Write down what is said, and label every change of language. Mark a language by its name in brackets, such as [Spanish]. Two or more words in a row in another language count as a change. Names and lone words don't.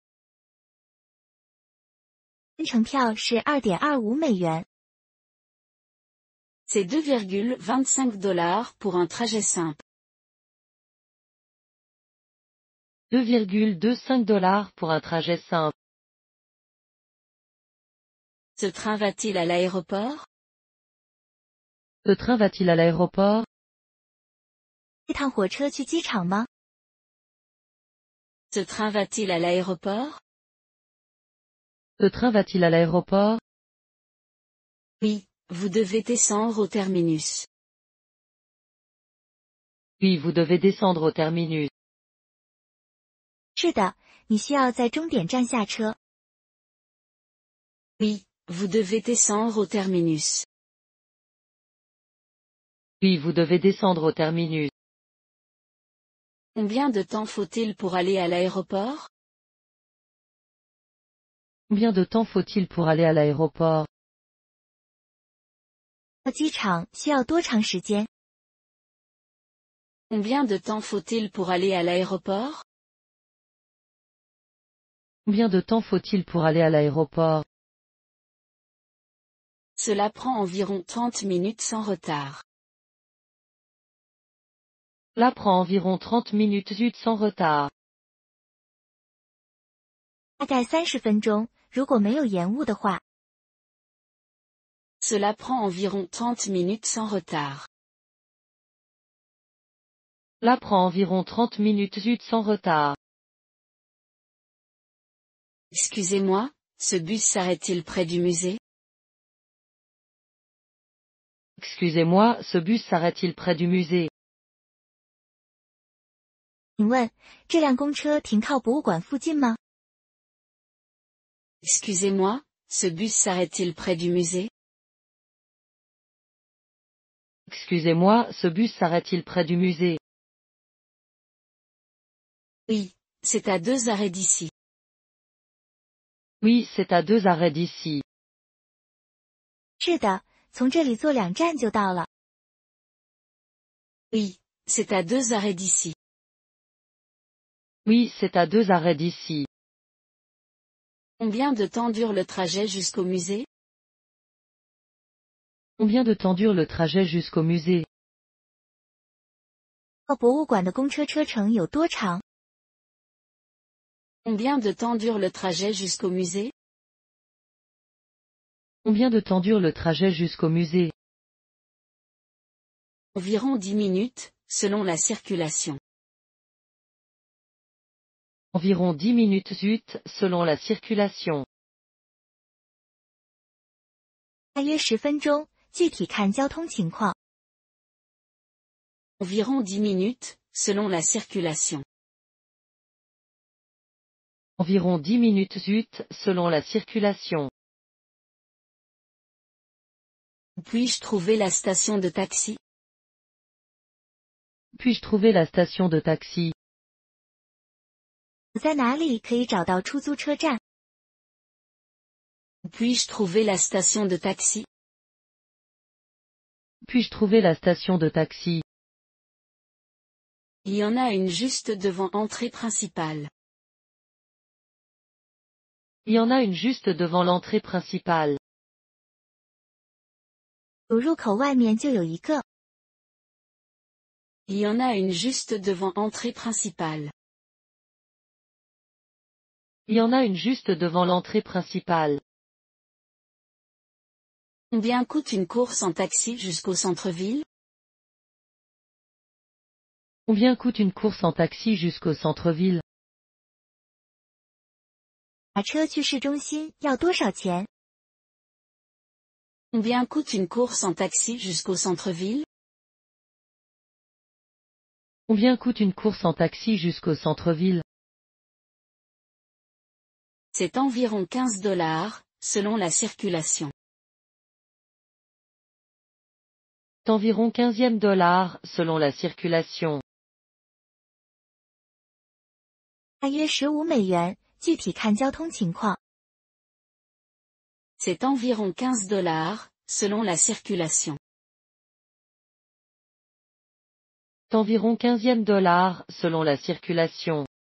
[Chinese] 单程票是2.25美元。 [French] C'est 2,25 $ pour un trajet simple. 2,25 $ pour un trajet simple. Ce train va-t-il à l'aéroport? Ce train va-t-il à l'aéroport? [Chinese] 这趟火车去机场吗？ [French] Ce train va-t-il à l'aéroport? Ce train va-t-il à l'aéroport? Oui, vous devez descendre au terminus. Oui, vous devez descendre au terminus. [Chinese] 是的，你需要在终点站下车。 [French] Oui, vous devez descendre au terminus. Oui, vous devez descendre au terminus. Combien de temps faut-il pour aller à l'aéroport? Combien de temps faut-il pour aller à l'aéroport? [Chinese] 到机场需要多长时间？ [French] Combien de temps faut-il pour aller à l'aéroport? Combien de temps faut-il pour aller à l'aéroport? Cela prend environ 30 minutes sans retard. Cela prend environ 30 minutes sans retard. [Chinese] 大概30分钟，如果没有延误的话。 [French] Cela prend environ 30 minutes sans retard. Cela prend environ 30 minutes sans retard. Excusez-moi, ce bus s'arrête-t-il près du musée? Excusez-moi, ce bus s'arrête-t-il près du musée? [Chinese] 请问，这辆公车停靠博物馆附近吗？ [French] Excusez-moi, ce bus s'arrête-t-il près du musée? Excusez-moi, ce bus s'arrête-t-il près du musée? Oui, c'est à 2 arrêts d'ici. Oui, c'est à 2 arrêts d'ici. [Chinese] 是的，从这里坐2站就到了。 [French] Oui, c'est à 2 arrêts d'ici. Oui, c'est à 2 arrêts d'ici. Combien de temps dure le trajet jusqu'au musée? Combien de temps dure le trajet jusqu'au musée? [Chinese] 到博物馆的公车车程有多长？ [French] Combien de temps dure le trajet jusqu'au musée? Combien de temps dure le trajet jusqu'au musée? Environ 10 minutes, selon la circulation. Environ 10 minutes selon la circulation. [Chinese] 大约10分钟，具体看交通情况。 [French] Environ 10 minutes, selon la circulation. Environ 10 minutes selon la circulation. Puis-je trouver la station de taxi? Puis-je trouver la station de taxi? [Chinese] 我在哪里可以找到出租车站？ [French] Puis-je trouver la station de taxi? Puis-je trouver la station de taxi? Il y en a une juste devant entrée principale. Il y en a une juste devant l'entrée principale. [Chinese] 主入口外面就有一个。 [French] Il y en a une juste devant entrée principale. Il y en a une juste devant l'entrée principale. Combien coûte une course en taxi jusqu'au centre-ville? Combien coûte une course en taxi jusqu'au centre-ville? [Chinese] 打车去市中心要多少钱？ [French] Combien coûte une course en taxi jusqu'au centre-ville? Combien coûte une course en taxi jusqu'au centre-ville? C'est environ $15, selon la circulation. Environ $15, selon la circulation. [Chinese] 大约15美元，具体看交通情况。 [French] C'est environ $15, selon la circulation. Environ $15, selon la circulation.